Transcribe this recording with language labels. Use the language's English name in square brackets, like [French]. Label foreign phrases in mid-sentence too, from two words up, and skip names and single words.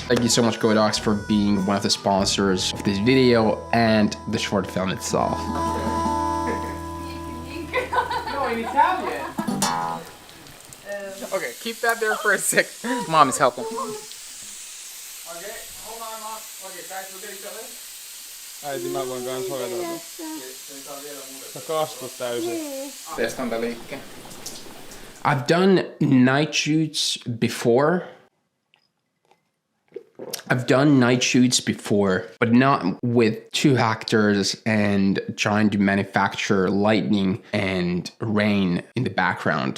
[English] Thank you so much, Godox, for being one of the sponsors of this video and the short film itself. No, in Italian. Okay, keep that there for a sec. Mom is helping. Okay, hold on, Mom. Okay, guys, look at each other. [Finnish] Äiti, mä voin kans hoitaa. Sä kastut täysin. Testan tää liikkeen. [English] I've done night shoots before. But not with 2 actors and trying to manufacture lightning and rain in the background.